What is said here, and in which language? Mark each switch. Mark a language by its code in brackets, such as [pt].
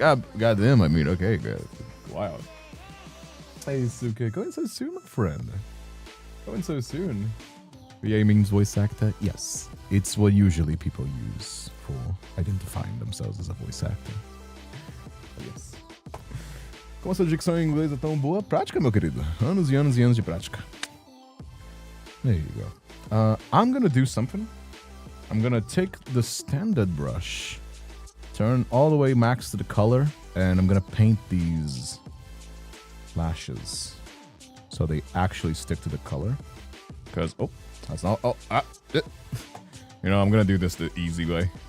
[en] Goddamn, I mean, okay, good. Wow. Hey, Suke, going so soon, my friend. Going so soon. VA means voice actor? Yes. It's what usually people use for identifying themselves as a voice actor. Yes. [pt] Como essa dicção em inglês é tão boa? Prática, meu querido. Anos e anos e anos de prática. [en] There you go. I'm gonna do something. I'm gonna take the standard brush, turn all the way max to the color, and I'm gonna paint these lashes so they actually stick to the color. Because, oh, that's not, you know, I'm gonna do this the easy way.